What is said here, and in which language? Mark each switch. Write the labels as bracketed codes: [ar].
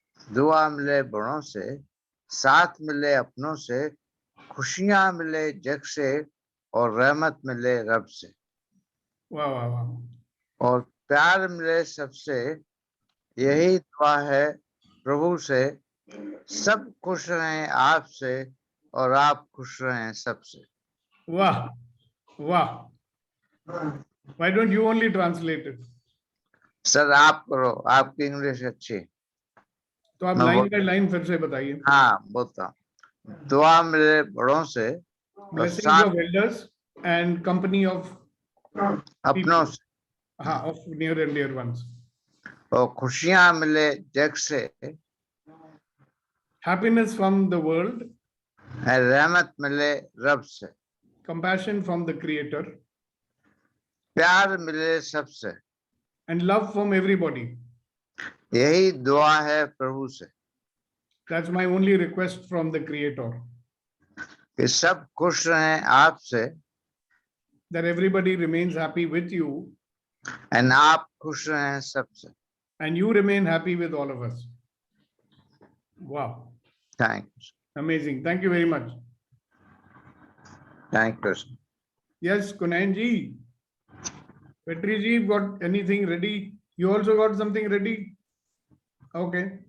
[hi] दुआ मिले बड़ों से, साथ मिले अपनों से, खुशियां मिले जग से और रहमत मिले रब से. वाह वाह वाह. और प्यार मिले सबसे, यही दुआ है प्रभु से. सब खुश रहें आपसे और आप खुश रहें सबसे. वाह वाह. [en] Why don't you only translate it? [hi] Sir आप करो, आपकी इंग्लिश अच्छी. तो आप लाइन बाय लाइन फिर से बताइए. हाँ बोलता हूँ. दुआ मिले बड़ों से, [en] Blessings of elders and company of [hi] अपनों से, [en] हाँ, of near and dear ones. [hi] और खुशियां मिले जग से, [en] Happiness from the world, [hi] रहमत मिले रब से, [en] compassion from the Creator, [hi] प्यार मिले सबसे, [en] and love from everybody. [hi] यही दुआ है प्रभु से. [en] That's my only request from the Creator. [hi] कि सब खुश रहें आपसे, [en] That everybody remains happy with you, [hi] and आप खुश रहें सबसे. [en] and you remain happy with all of us. Wow. Thanks. Amazing. Thank you very much. Thank you. Yes, Kunayan ji. Petri ji, got anything ready? You also got something ready? Okay.